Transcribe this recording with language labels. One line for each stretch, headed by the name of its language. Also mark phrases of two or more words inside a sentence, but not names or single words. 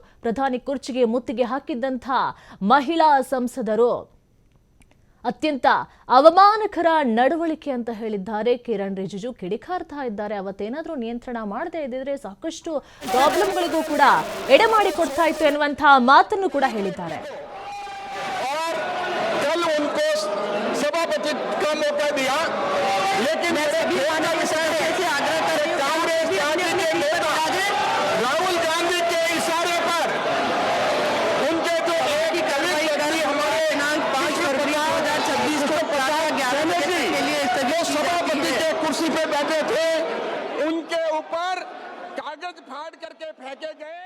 Kannada: ಪ್ರಧಾನಿ ಕುರ್ಚಿಗೆ ಮುತ್ತಿಗೆ ಹಾಕಿದ್ದಂಥ ಮಹಿಳಾ ಸಂಸದರು ಅತ್ಯಂತ ಅವಮಾನಕರ ನಡವಳಿಕೆ ಅಂತ ಹೇಳಿದ್ದಾರೆ ಕಿರಣ್ ರಿಜಿಜು. ಕಿಡಿಕಾರ್ತಾ ಇದ್ದಾರೆ. ಅವತ್ತೇನಾದ್ರೂ ನಿಯಂತ್ರಣ ಮಾಡದೇ ಇದ್ದಿದ್ರೆ ಸಾಕಷ್ಟು ಪ್ರಾಬ್ಲಮ್ಗಳಿಗೂ ಕೂಡ ಎಡೆಮಾಡಿ ಕೊಡ್ತಾ ಇತ್ತು ಎನ್ನುವಂತಹ ಮಾತನ್ನು ಕೂಡ ಹೇಳಿದ್ದಾರೆ.
Hindi: सभापति का मौका दिया, लेकिन कांग्रेस राहुल गांधी के इशारे पर उनके जो एक ही हमारे 5 फरवरी 2026 को 11 के लिए जो सभापति के कुर्सी पे बैठे थे, उनके ऊपर कागज फाड़ करके फेंके गए.